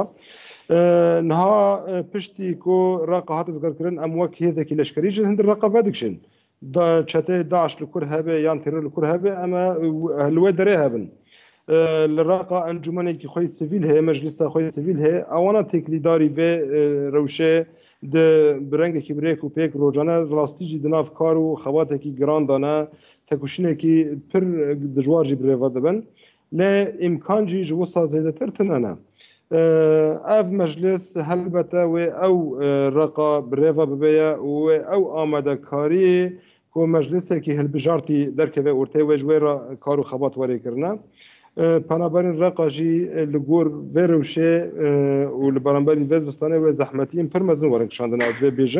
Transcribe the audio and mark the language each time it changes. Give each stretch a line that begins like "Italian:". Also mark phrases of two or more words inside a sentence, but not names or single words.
Kurdish: Niha piştî ku Reqa hat rizgarkirin em wek hêzekî leşkerî ji hindir Reqa vedikşin. Çetê Daeş li kur hebe yan terör li kur hebe em li wê derê hebin. Li Reqa encûmenekî xwe sivîl heye meclîsa xwe sivîl heye ewana teklîdarî vê rewşê برنگێکی برێک و پێک ڕۆژانە ڕاستیجی دناف کار و خەواتێکی گراندانە تەکوشنێکی پر دژواژی برێڤە دەبن لێ ئیمکانجی ji wisa zêdetir tinene. Ev meclis helbete wê ew reqa birêve bibêye wê ew amadekariyê ku meclisekî hilbijartî derkeve ortê wê ji wê re kar û xebat werêkirine. Penaberên reqa jî li gor vê rewşê û li beramberî vê zivistanê wê zehmetiyên pir mezin werin kişandine ez vê bêjim.